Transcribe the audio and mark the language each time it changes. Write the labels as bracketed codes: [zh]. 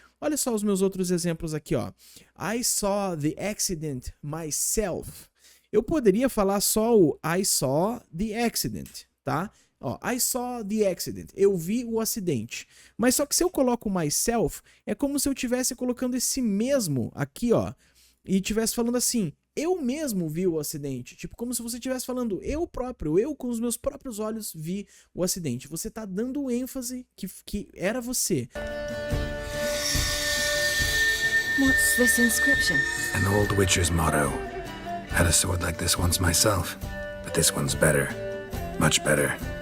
[pt] Olha só os meus outros exemplos aqui, ó. [en] I saw the accident myself. [pt] Eu poderia falar só o [en] I saw the accident, [pt] tá? Ó, [en] I saw the accident. [pt] Eu vi o acidente. Mas só que se eu coloco myself, é como se eu estivesse colocando esse mesmo aqui, ó. E estivesse falando assim, eu mesmo vi o acidente. Tipo, como se você estivesse falando, eu próprio, eu com os meus próprios olhos vi o acidente. Você tá dando ênfase que era você. [en] What's this inscription? An old Witcher's motto. Had a sword like this once myself, but this one's better. Much better.